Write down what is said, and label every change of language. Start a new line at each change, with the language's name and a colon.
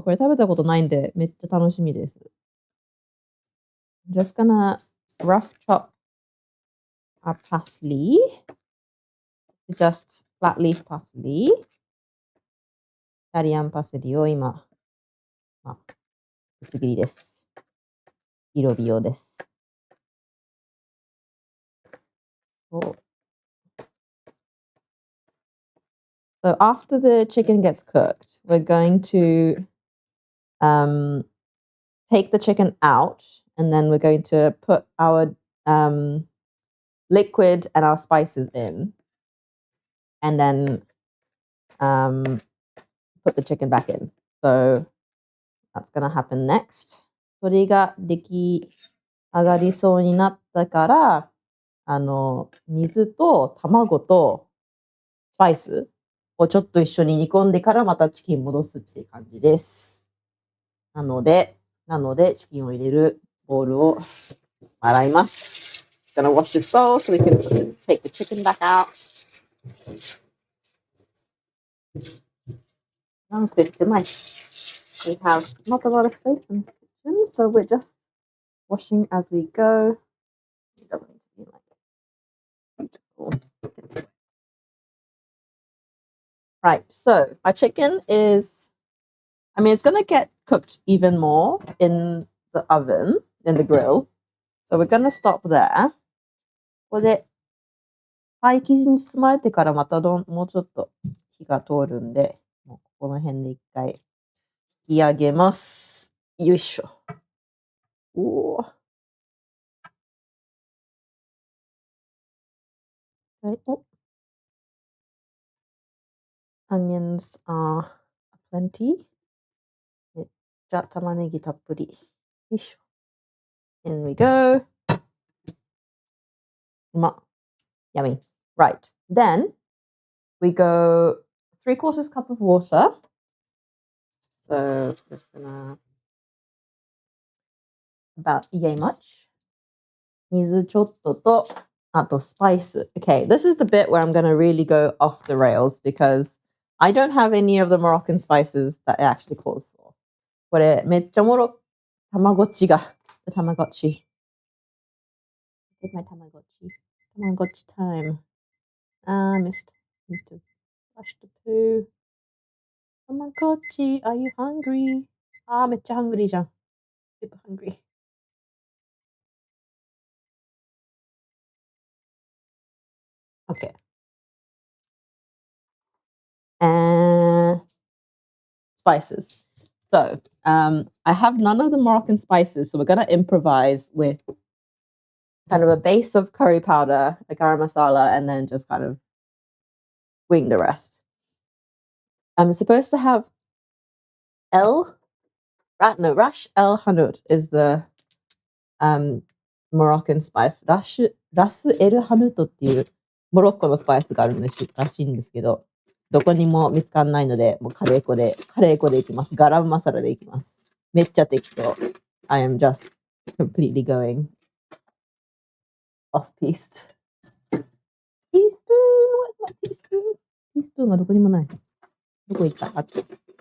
Japanese: これ食べたことないんで、めっちゃ楽しみです。
English: I'm just gonna rough chop our parsley. Just flat leaf parsley.
Japanese: イタリアンパセリを今、薄切りです。色美容です。
English: So after the chicken gets cooked, we're going to take the chicken out, and then we're going to put our liquid and our spices in, and then put the chicken back in. So that's going to happen next.
Japanese: それが出来上がりそうになったから、水と卵とスパイスをちょっと一緒に煮込んでからまたチキン戻すっていう感じです。なので、チキンを入れるボウルを洗います。
English: Gonna wash this bowl so we can take the chicken back out.
Japanese: なんせ狭い。
English: We have not a lot of space in the kitchen, so we're just washing as we go. It doesn't need to be like beautiful. Right, so our chicken is, it's going to get cooked even more in the oven, in the grill. So we're going to stop there.
Japanese: ここでパイ生地に包まれてからまたもうちょっと火が通るんで、もうここの辺で一回引き上げます。よいしょ。おー。はい、お。
English: Onions are plenty.
Japanese: めっちゃ玉ねぎたっぷり。
English: よいしょ。In we go.
Japanese: うま。
English: Yummy. Right. Then we go 3/4 cup of water. So just gonna about yay much.
Japanese: 水ちょっとと
English: Ato spice. Okay, this is the bit where I'm going to really go off the rails because I don't have any of the Moroccan spices that it actually calls for.
Japanese: これめっちゃおもろ、たまごっちが、たまごっち。
English: Get my Tamagotchi. Tamagotchi time. Missed. Need to flush the poo. Tamagotchi, are you hungry?
Japanese: めっちゃ hungry じゃん。
English: Super hungry. Okay. And spices. So, I have none of the Moroccan spices, so we're going to improvise with kind of a base of curry powder, a garam masala, and then just kind of wing the rest. I'm supposed to have Rash El Hanout is the Moroccan spice.
Japanese: ラスエルハヌートっていうモロッコのスパイスがあるらしいんですけど、どこにも見つかんないので、もうカレー粉でいきます。ガラムマサラでいきます。めっちゃ適当。
English: I am just completely going off-piste. Teaspoon? What's my teaspoon?
Japanese: Teaspoon がどこにもない。どこ行ったteaspoon.